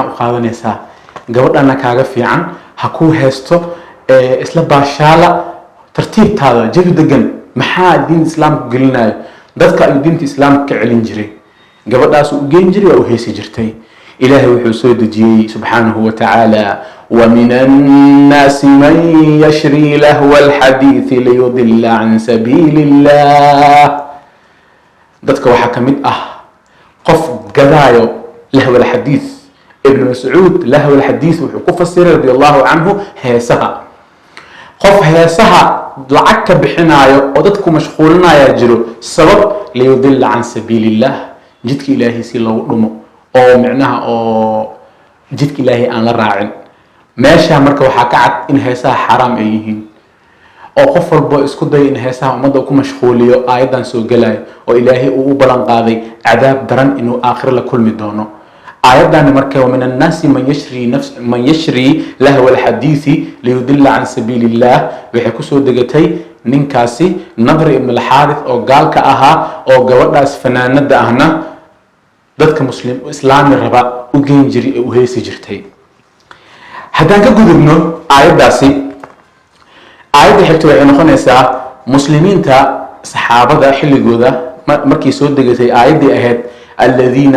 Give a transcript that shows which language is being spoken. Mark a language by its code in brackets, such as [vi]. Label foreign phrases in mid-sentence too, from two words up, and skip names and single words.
[so] u qaadanaysaa gabadhana kaaga fiican ha ku heesto isla baashaala tartiibtaada jawi degan maxaa diinta islaamka gelinayo dadka ay diinta islaamka ka celin jiray gabadhaas uu geen jiray oo heesi jirtay ilaahay wuxuu soo dejiyay [ar] سبحانه وتعالى ومن الناس من يشتري لهو الحديث ليضل عن سبيل الله [so] dadka waxa kamid ah qof gadaayo [ar] لهو الحديث [so] ibn mas'ud [ar] لهو الحديث [so] wuxuu ku fasiray [ar] رضي الله عنه [so] heesaha qof heesaha lacag ka bixinayo oo dadku mashquulinaya jiro sabab [ar] ليضل عن سبيل الله [so] jidka ilaahay si loo dhumo oo macnaha oo jidka ilaahay aan la raacin meesha marka waxa ka cad in heesaha xaraam ay yihiin oo qof walba isku day in heesaha umada ku mashquuliyo aayadan soo galay oo ilaahay uu u balan qaaday cadaab daran inuu aakhir la kulmi doono aayadan marka [ar] من الناس من يشتري لهو الحديث ليضل عن سبيل الله [so] waxay ku soo degatay ninkaasi Nadr ibn al-Harith oo gaalka ahaa oo gabadhaas fanaanada ahna dadka muslim islaami raba u geen jiray oo heesi jirtay haddaan ka gudubno aayadaasi aayada xigta waxay noqonaysaa muslimiinta saxaabada xilligooda markii soo degatay aayadii ahayd alladheena